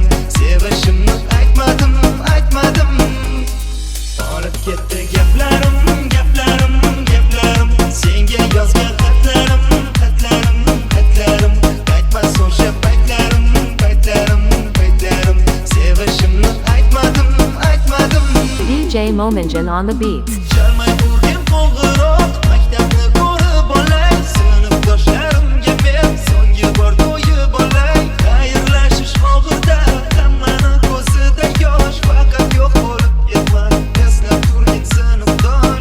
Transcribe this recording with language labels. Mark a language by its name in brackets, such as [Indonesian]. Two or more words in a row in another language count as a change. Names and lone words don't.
[Uzbek] Sevishimni aytmadim, aytmadim. Olib ketdi gaplarim, gaplarim, gaplarim, senga yozgan xatlarim, xatlarim, xatlarim. Qaytmas o'sha paytlarim, paytlarim, paytlarim. Sevishimni aytmadim, aytmadim. [English] DJ Momenjan on the beat. [Uzbek] Chalmay urgin qo'ng'iroq, maktabni ko'rib olay, sinfdoshlarimga men so'nggi bor to'yib olay. Xayrlashish og'irda, hammani ko'zida yosh, faqat yo'q bo'lib ketmay, eslab turgin sinfdosh.